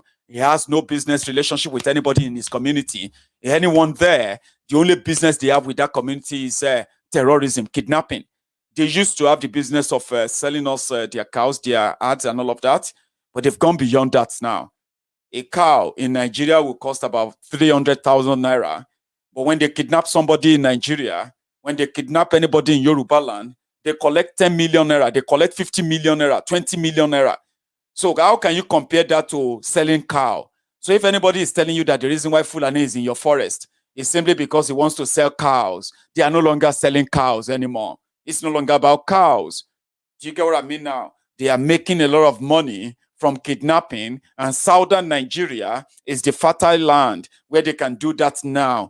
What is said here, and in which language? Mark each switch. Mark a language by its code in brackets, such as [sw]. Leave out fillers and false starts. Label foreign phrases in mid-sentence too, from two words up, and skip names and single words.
[en] He has no business relationship with anybody in his community. Anyone there, the only business they have with that community is terrorism, kidnapping. They used to have the business of selling us their cows, their ads and all of that, but they've gone beyond that now. A cow in Nigeria will cost about 300,000 naira. But when they kidnap somebody in Nigeria, when they kidnap anybody in Yoruba land, they collect 10 million naira, they collect 50 million naira, 20 million naira. So how can you compare that to selling cow? So if anybody is telling you that the reason why Fulani is in your forest is simply because he wants to sell cows, they are no longer selling cows anymore. It's no longer about cows. Do you get what I mean now? They are making a lot of money from kidnapping, and southern Nigeria is the fertile land where they can do that now.